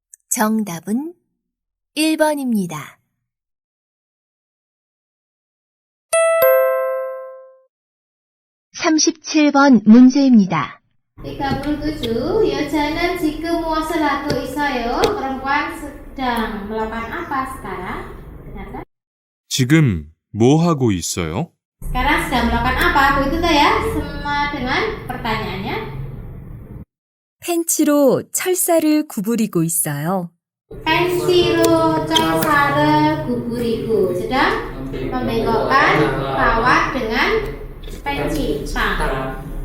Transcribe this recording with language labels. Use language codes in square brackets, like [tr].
[ko] 정답은 1번입니다. 37번 문제입니다. 37. 여자는 지금 무엇을 하고 있어요? [id] perempuan sedang melakukan apa sekarang? Benarkah? [ko] 지금 뭐 하고 있어요? [id] Sekarang sedang melakukan apa? Begitu tuh ya, sama dengan pertanyaannya. [ko] 펜치로 철사를 구부리고 있어요. Pensi로 철사를 구부리고 [id] sedang membengkokkan kawat dengan pensi tang.